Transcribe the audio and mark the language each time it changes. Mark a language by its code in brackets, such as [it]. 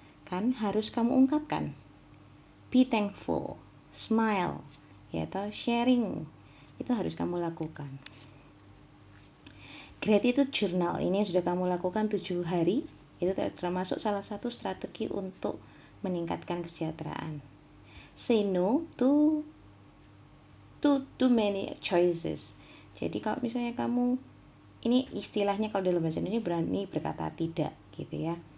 [id] Kan harus kamu ungkapkan. [en] Be thankful, smile, [id] ya atau sharing. Itu harus kamu lakukan. Gratitude journal ini yang sudah kamu lakukan 7 hari. Itu termasuk salah satu strategi untuk meningkatkan kesejahteraan. [en] Say no to too many choices. [id] Jadi kalau misalnya kamu, ini istilahnya kalau dalam bahasa Indonesia berani berkata tidak gitu ya.